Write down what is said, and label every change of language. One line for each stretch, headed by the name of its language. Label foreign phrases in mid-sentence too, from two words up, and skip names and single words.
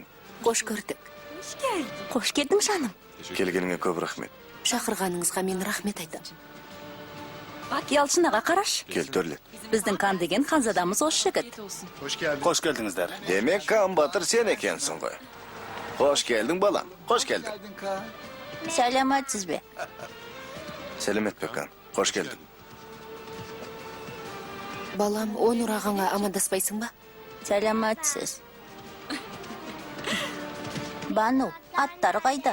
Kazakh: Қош көрдік. Қош келдің, жаным. Келгеніңе көп рахмет. Шақырғаныңызға мен рахмет айтам. Ялшын аға қараш. Кел төрлет. Біздің Кан деген ханзадамыз осы жігіт. Қош келдіңіздер. Демек Kaan Батыр сен екенсің ғой.
Turkish: Hoş geldin балам. Hoş geldin.
Kazakh: Сәлематсыз бе? Сәлемет бе Kaan.
Turkish: Hoş geldin.
Kazakh: Балам, Онур ағаңа амандаспайсың ба? Сәлематсыз. Бану, аттар қайда?